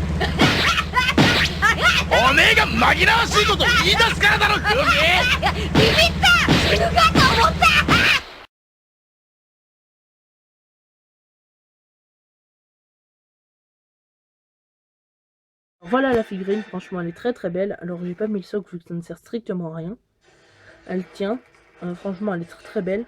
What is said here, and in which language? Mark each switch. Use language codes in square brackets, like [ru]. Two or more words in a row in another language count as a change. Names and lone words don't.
[ja] おめえが紛らわしいこと言い出すからだろ黒木。ビビった、死ぬかと思った。 [fr] Voilà la figurine, franchement elle est très belle. Alors j'ai pas mis le socle vu que ça ne sert strictement à rien. Elle tient, franchement elle est très belle.